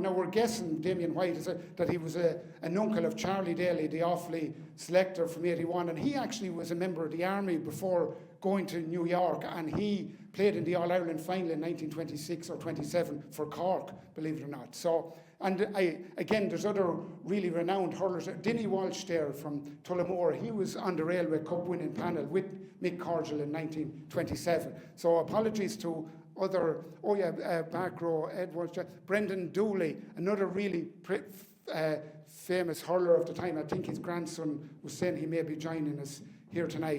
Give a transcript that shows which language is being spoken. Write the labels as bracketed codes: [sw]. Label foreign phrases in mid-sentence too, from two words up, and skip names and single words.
[en] Now we're guessing Damien White is that he was an uncle of Charlie Daly, the Offaly selector from '81, and he actually was a member of the army before going to New York, and he played in the All-Ireland Final in 1926 or 27 for Cork, believe it or not. So, and again, there's other really renowned hurlers. Dinny Walsh there from Tullamore, he was on the Railway Cup winning panel with Mick Cordial in 1927. So apologies to other, back row, Ed Walsh, Brendan Dooley, another really famous hurler of the time. I think his grandson was saying he may be joining us here tonight.